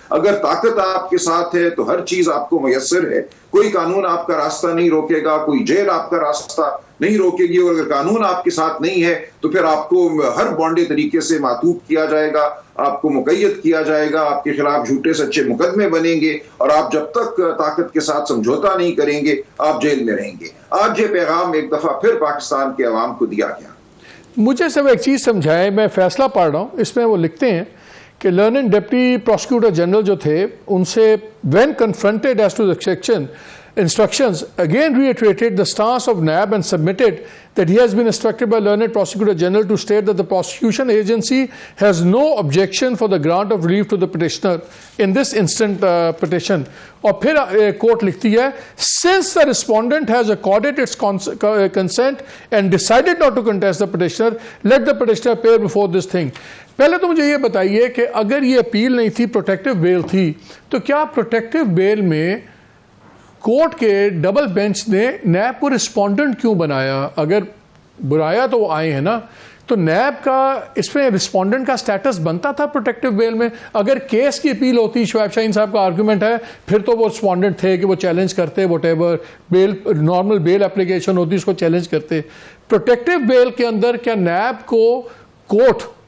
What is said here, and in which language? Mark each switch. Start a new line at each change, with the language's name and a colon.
Urdu: اگر طاقت آپ کے ساتھ ہے تو ہر چیز آپ کو میسر ہے، کوئی قانون آپ کا راستہ نہیں روکے گا، کوئی جیل آپ کا راستہ نہیں روکے گی، اور اگر قانون آپ کے ساتھ نہیں ہے تو پھر آپ کو ہر بانڈے طریقے سے معطوف کیا جائے گا، آپ کو مقید کیا جائے گا، آپ کے خلاف جھوٹے سچے مقدمے بنیں گے، اور آپ جب تک طاقت کے ساتھ سمجھوتا نہیں کریں گے آپ جیل میں رہیں گے۔ آج یہ پیغام ایک دفعہ پھر پاکستان کے عوام کو دیا گیا۔ مجھے صرف ایک چیز سمجھائیں، میں فیصلہ پڑھ رہا ہوں، اس میں وہ لکھتے ہیں کہ لرننگ ڈپٹی پروسیکیوٹر جنرل جو تھے ان سے
English: when confronted as to the instructions again reiterated the stance of NAB and submitted that he has been instructed by learned prosecutor general to state that the prosecution agency has no objection for the grant of relief to the petitioner in this instant petition.
Urdu: اور پھر کوٹ لکھتی ہے
English: since the respondent has accorded its consent and decided not to contest the petitioner, let the petitioner appear before this thing.
Urdu: پہلے تو مجھے یہ بتائیے کہ اگر یہ اپیل نہیں تھی، پروٹیکٹیو بیل تھی، تو کیا پروٹیکٹیو بیل میں کورٹ کے ڈبل بینچ نے نیب کو رسپونڈنٹ کیوں بنایا؟ اگر بنایا تو وہ آئے ہیں نا، تو نیب کا اس میں رسپونڈنٹ کا سٹیٹس بنتا تھا پروٹیکٹیو بیل میں؟ اگر کیس کی اپیل ہوتی، شعیب شاہین صاحب کا آرگومنٹ ہے، پھر تو وہ رسپونڈنٹ تھے کہ وہ چیلنج کرتے،
English: whatever
Urdu: bell normal bell application ہوتی اس کو چیلنج کرتے۔ پروٹیکٹیو بیل کے اندر کیا نیب کو کورٹ